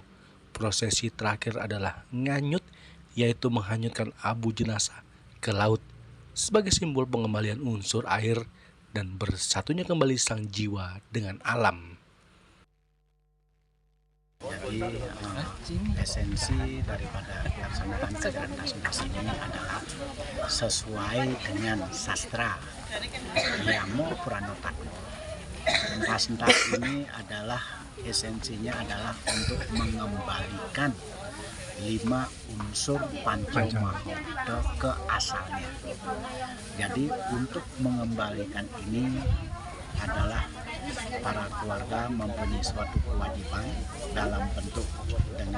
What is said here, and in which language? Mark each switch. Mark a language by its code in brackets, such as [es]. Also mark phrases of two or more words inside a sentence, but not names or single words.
[id] Prosesi terakhir adalah nganyut, yaitu menghanyutkan abu jenazah ke laut sebagai simbol pengembalian unsur air dan bersatunya kembali sang jiwa dengan alam. Jadi esensi daripada pelaksanaan kegiatan entas-entas ini adalah sesuai dengan sastra Yamo Puranotakmo. Entas-entas ini adalah esensinya adalah untuk mengembalikan 5 unsur panca mahabhuta ke asalnya. Jadi untuk mengembalikan ini adalah para keluarga mempunyai suatu kewajiban dalam bentuk dengan